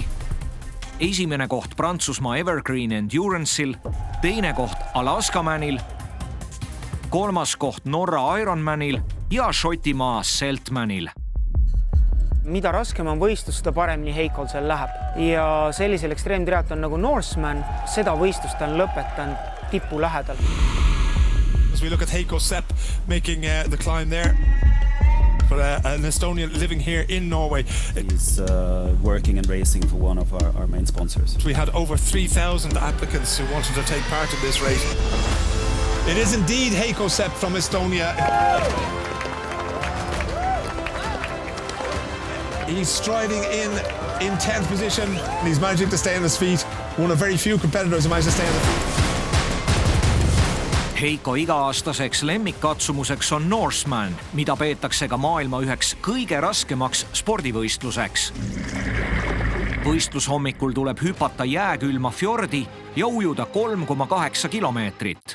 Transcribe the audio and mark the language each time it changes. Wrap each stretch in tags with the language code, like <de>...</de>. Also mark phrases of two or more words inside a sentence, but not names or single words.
<et>Esimene koht Prantsusmaa Evergreen Endurance'il, teine koht Alaskamanil, kolmas koht Norra Ironmanil ja Šotimaa Seltmanil. Mida raskem on võistlus, seda paremini Heikol seal läheb. Ja sellisel ekstreemtriatlon nagu Norseman, seda võistlust on lõpetanud tipu lähedal.</et> <en>As we look at Heiko Sepp making the climb there. For an Estonian living here in Norway. He's working and racing for one of our main sponsors. We had over 3,000 applicants who wanted to take part in this race. It is indeed Heiko Sepp from Estonia. He's striding in 10th position. He's managing to stay on his feet. One of very few competitors who managed to stay on his feet.</en> <et>Heiko iga-aastaseks lemmikkatsumuseks on Norseman, mida peetakse ka maailma üheks kõige raskemaks spordivõistluseks. Võistlushommikul tuleb hüpata jääkülma fjordi ja ujuda 3,8 kilomeetrit.</et>